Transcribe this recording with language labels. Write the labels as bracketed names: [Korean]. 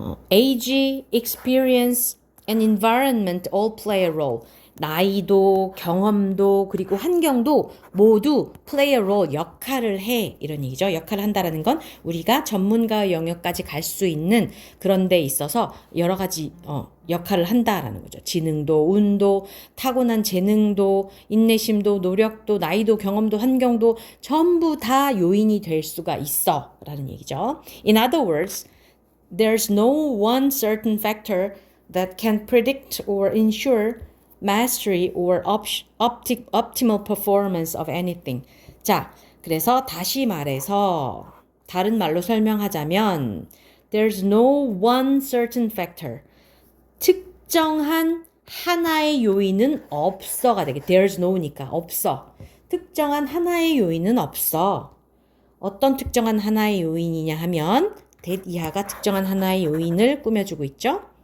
[English] Age, experience, and environment all play a role. [Korean] 나이도, 경험도, 그리고 환경도 모두 [English] play a role, [Korean] 역할을 해. 이런 얘기죠. 역할을 한다라는 건 우리가 전문가 영역까지 갈 수 있는 그런 데 있어서 여러 가지 역할을 한다라는 거죠. 지능도, 운도, 타고난 재능도, 인내심도, 노력도, 나이도, 경험도, 환경도 전부 다 요인이 될 수가 있어. 라는 얘기죠. [English] In other words, there's no one certain factor that can predict or ensure mastery or optimal performance of anything. [Korean] 자, 그래서 다시 말해서 다른 말로 설명하자면 [English] there's no one certain factor. [Korean] 특정한 하나의 요인은 없어가 되게 [English] there's no [Korean] 니까 없어. 특정한 하나의 요인은 없어. 어떤 특정한 하나의 요인이냐 하면 that 이하가 특정한 하나의 요인을 꾸며주고 있죠.